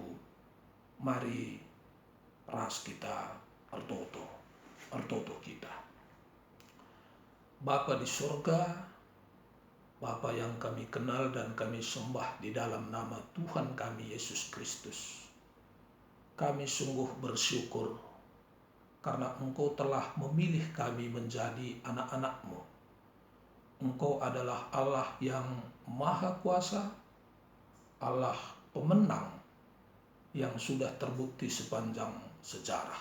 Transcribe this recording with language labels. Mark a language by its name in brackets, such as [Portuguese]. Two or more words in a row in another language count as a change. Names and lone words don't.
[Batak Karo] Mari ras kita artoto kita. [Indonesian] Bapa di surga, Bapa yang kami kenal dan kami sembah di dalam nama Tuhan kami Yesus Kristus. Kami sungguh bersyukur karena Engkau telah memilih kami menjadi anak-anak-Mu. Engkau adalah Allah yang Maha Kuasa, Allah pemenang yang sudah terbukti sepanjang sejarah.